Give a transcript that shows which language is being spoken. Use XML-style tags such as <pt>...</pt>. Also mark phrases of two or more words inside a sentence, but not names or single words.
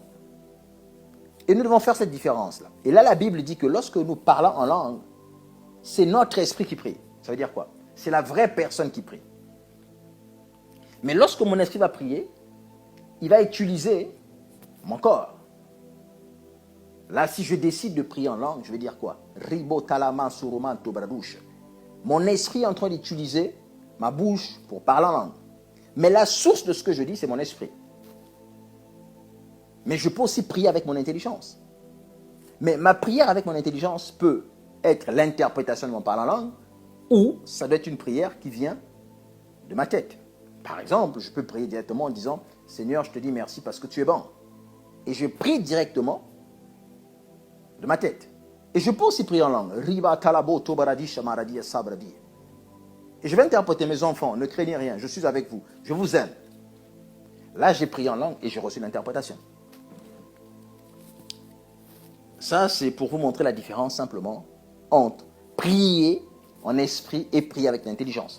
<fr>Et nous devons faire cette différence-là. Et là, la Bible dit que lorsque nous parlons en langue, c'est notre esprit qui prie. Ça veut dire quoi? C'est la vraie personne qui prie. Mais lorsque mon esprit va prier, il va utiliser mon corps. Là, si je décide de prier en langue, je vais dire quoi? Ribo talama suruman tobradouche. Mon esprit est en train d'utiliser ma bouche pour parler en langue. Mais la source de ce que je dis, c'est mon esprit. Mais je peux aussi prier avec mon intelligence. Mais ma prière avec mon intelligence peut être l'interprétation de mon parler en langue, ou ça doit être une prière qui vient de ma tête. Par exemple, je peux prier directement en disant « Seigneur, je te dis merci parce que tu es bon ». Et je prie directement de ma tête. Et je peux aussi prier en langue. Riba talabo tobaradi shamaradi sabradi. Et je vais interpréter mes enfants, ne craignez rien, je suis avec vous, je vous aime. Là, j'ai prié en langue et j'ai reçu l'interprétation. Ça, c'est pour vous montrer la différence simplement entre prier en esprit et prier avec l'intelligence.</fr>